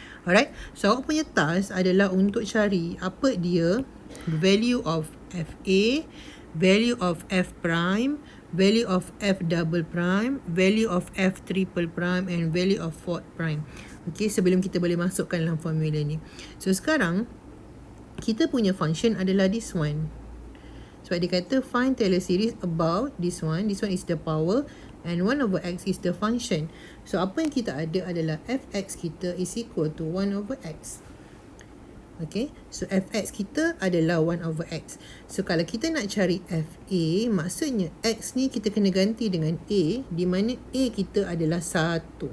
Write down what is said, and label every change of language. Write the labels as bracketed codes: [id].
[en] Alright, [ms] so awak punya task adalah untuk cari apa dia [en] value of fa, value of f prime, value of f double prime, value of f triple prime and value of fourth prime. [ms] Okay, sebelum kita boleh masukkan dalam formula ni. So sekarang kita punya function adalah [en] this one. [ms] Sebab dia kata [en] find Taylor series about this one. This one is the power and 1 over x is the function. [ms] So apa yang kita ada adalah fx kita [en] is equal to 1 over x. [ms] Okay, so fx kita adalah 1 over x. So kalau kita nak cari fa, maksudnya x ni kita kena ganti dengan a, di mana a kita adalah 1.